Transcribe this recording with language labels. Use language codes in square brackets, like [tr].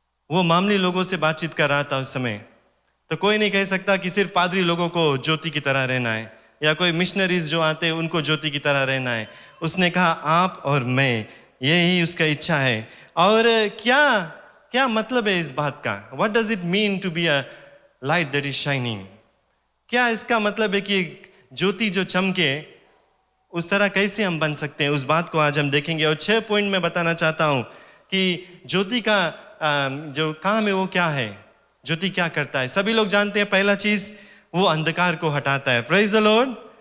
[hi] वो मामूली लोगों से बातचीत कर रहा था उस समय, तो कोई नहीं कह सकता कि सिर्फ पादरी लोगों को ज्योति की तरह रहना है, या कोई मिशनरीज जो आते हैं उनको ज्योति की तरह रहना है। उसने कहा आप और मैं, यही उसका इच्छा है। और क्या मतलब है इस बात का? [en] What does it mean to be a light that is shining? [hi] क्या इसका मतलब है कि ज्योति जो चमके, उस तरह कैसे हम बन सकते हैं, उस बात को आज हम देखेंगे। और 6 पॉइंट मैं बताना चाहता हूं कि ज्योति का जो काम है वो क्या है, ज्योति क्या करता है। सभी लोग जानते हैं, पहला चीज वो अंधकार को हटाता है। [en] Praise the Lord.